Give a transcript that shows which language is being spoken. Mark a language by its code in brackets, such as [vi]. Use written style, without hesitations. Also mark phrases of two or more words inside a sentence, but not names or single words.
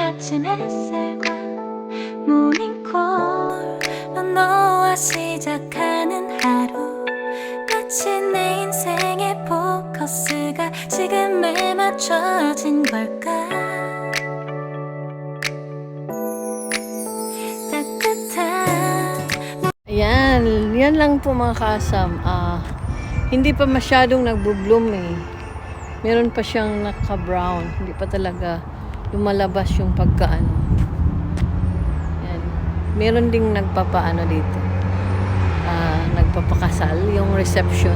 [ko] 아침 햇살과 모닝콜로 너와 시작하는 하루 마치 내 인생의 포커스가 지금에 맞춰진 걸까 따뜻한 [tl] Ayan, yan lang po mga kasam. Hindi pa masyadong nagbo-bloom eh. Meron pa siyang naka-brown. Hindi pa talaga lumalabas yung pagkaano. Yan. Meron ding nagpapaano dito. Nagpapakasal. Yung reception.